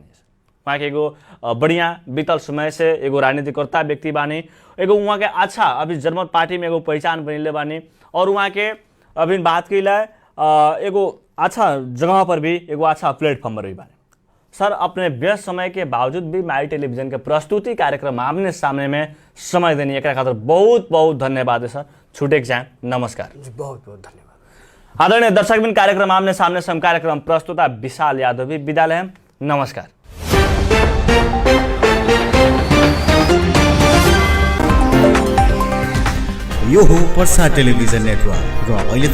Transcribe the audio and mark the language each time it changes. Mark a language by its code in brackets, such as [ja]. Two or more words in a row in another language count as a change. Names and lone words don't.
[bho] वहाँ के एगो बढ़िया बीतल समय से एगो राजनीतिकर्ता व्यक्ति बानी, एगो वहाँ के अच्छा अभी जनमत पार्टी में एगो पहचान बनले बानी, और वहाँ के अभी बात कैला एगो अच्छा जगह पर भी एगो अच्छा प्लेटफॉर्म पर भी बानी। सर, अपने व्यस्त समय के बावजूद भी माई टेलीविजन के प्रस्तुति कार्यक्रम आमने सामने में समय देनी, एक खातिर बहुत बहुत धन्यवाद है सर। छूटे के नमस्कार जी, बहुत बहुत धन्यवाद। आदरणीय दर्शकबिन, कार्यक्रम आमने सामने सम कार्यक्रम प्रस्तुता विशाल यादव भी विदा लें। नमस्कार। [ne] यो हो पर्सा टेलिभिजन नेटवर्क र अहिले